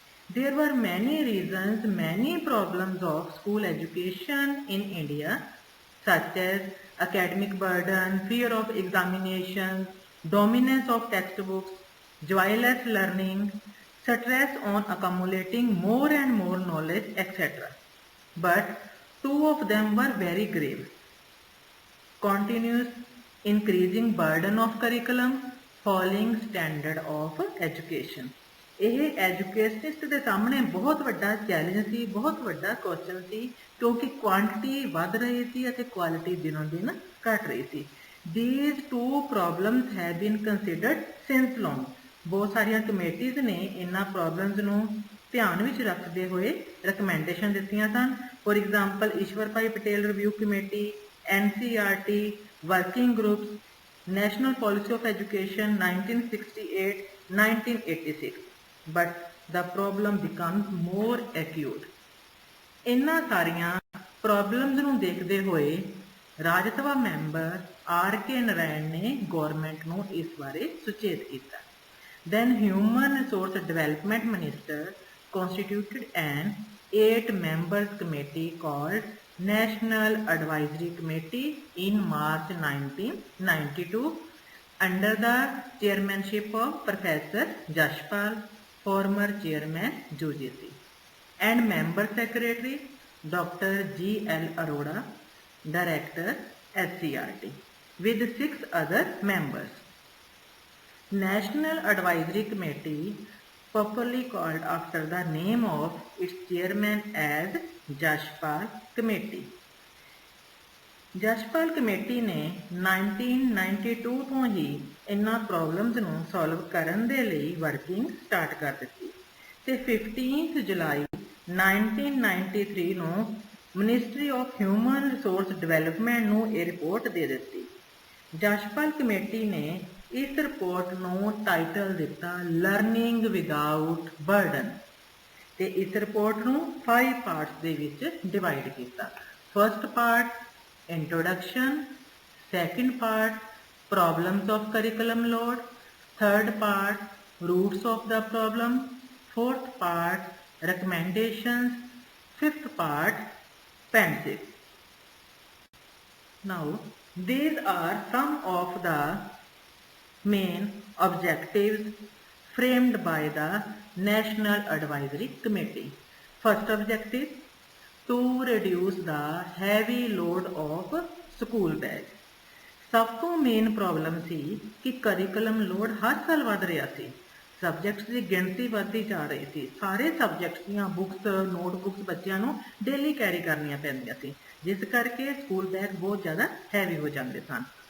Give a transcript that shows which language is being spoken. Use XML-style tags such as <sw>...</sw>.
<en>There were many reasons, many problems of school education in India, such as academic burden, fear of examinations, dominance of textbooks, joyless learning, stress on accumulating more and more knowledge, etc. But two of them were very grave. Continuous increasing burden of curriculum, falling standard of education.</en> <pa>ਇਹ educationist ਦੇ ਸਾਹਮਣੇ ਬਹੁਤ ਵੱਡਾ challenge ਸੀ, ਬਹੁਤ ਵੱਡਾ question ਸੀ, ਕਿਉਂਕਿ quantity ਵੱਧ ਰਹੀ ਸੀ ਅਤੇ ਕੁਆਲਿਟੀ ਦਿਨੋਂ ਦਿਨ ਘਟ ਰਹੀ ਸੀ।</pa> <en>These two problems have been considered since long.</en> <pa>ਬਹੁਤ ਸਾਰੀਆਂ ਕਮੇਟੀਜ਼ ਨੇ ਇਹਨਾਂ ਪ੍ਰੋਬਲਮਸ ਨੂੰ ਧਿਆਨ ਵਿੱਚ ਰੱਖਦੇ ਹੋਏ ਰਿਕਮੈਂਡੇਸ਼ਨ ਦਿੱਤੀਆਂ ਸਨ।</pa> <en>For example Ishwar Bhai Patel review committee, NCERT, working groups, national policy of education 1968, 1986। But the problem becomes more acute.</en> <pa>ਇਹਨਾਂ ਸਾਰੀਆਂ ਪ੍ਰੋਬਲਮਸ ਨੂੰ ਦੇਖਦੇ ਹੋਏ ਰਾਜ ਸਭਾ ਮੈਂਬਰ RK ਨਰਾਇਣ ਨੇ ਗੌਰਮੈਂਟ ਨੂੰ ਇਸ ਬਾਰੇ ਸੁਚੇਤ ਕੀਤਾ।</pa> <en>Then Human Resource Development Minister constituted an 8-member committee called National Advisory Committee in March 1992 under the chairmanship of Professor Jashpal, former chairman UGC, and member secretary Dr. G.L. Arora, director SCRT, with 6 other members. National Advisory Committee, popularly called after the name of its chairman as Jashpal Committee.</en> <pa>Jashpal committee ਨੇ 1992 ਤੋਂ ਹੀ ਇਹਨਾਂ problems ਨੂੰ solve ਕਰਨ ਦੇ ਲਈ working start ਕਰ ਦਿੱਤੀ ਤੇ 15 ਜੁਲਾਈ 1993 ਨੂੰ ministry of human resource development ਨੂੰ ਇਹ ਰਿਪੋਰਟ ਦੇ ਦਿੱਤੀ। ਜਸ਼ਪਾਲ ਕਮੇਟੀ ਨੇ ਇਸ ਰਿਪੋਰਟ ਨੂੰ ਟਾਈਟਲ ਦਿੱਤਾ ਲਰਨਿੰਗ ਵਿਦਆਊਟ ਬਰਡਨ ਤੇ ਇਸ ਰਿਪੋਰਟ ਨੂੰ 5 ਪਾਰਟਸ ਦੇ ਵਿੱਚ ਡਿਵਾਈਡ ਕੀਤਾ। First part</pa> <en>introduction, second part problems of curriculum load, third part roots of the problem, fourth part recommendations, fifth part pensive. Now these are some of the main objectives framed by the National Advisory Committee. First objective, to reduce the heavy load of school bag.</en> <pa>ਸਭ ਤੋਂ main problem ਸੀ ਕਿ curriculum load ਹਰ ਸਾਲ ਵੱਧ ਰਿਹਾ ਸੀ। Subjects ਦੀ ਗਿਣਤੀ ਵੱਧਦੀ ਜਾ ਰਹੀ ਸੀ। ਸਾਰੇ ਸਬਜੈਕਟਸ ਦੀਆਂ ਬੁੱਕਸ, ਨੋਟਬੁੱਕਸ ਬੱਚਿਆਂ ਨੂੰ ਡੇਲੀ ਕੈਰੀ ਕਰਨੀਆਂ ਪੈਂਦੀਆਂ ਸੀ, ਜਿਸ ਕਰਕੇ ਸਕੂਲ ਬੈਗ ਬਹੁਤ ਜ਼ਿਆਦਾ ਹੈਵੀ ਹੋ ਜਾਂਦੇ ਸਨ।</pa>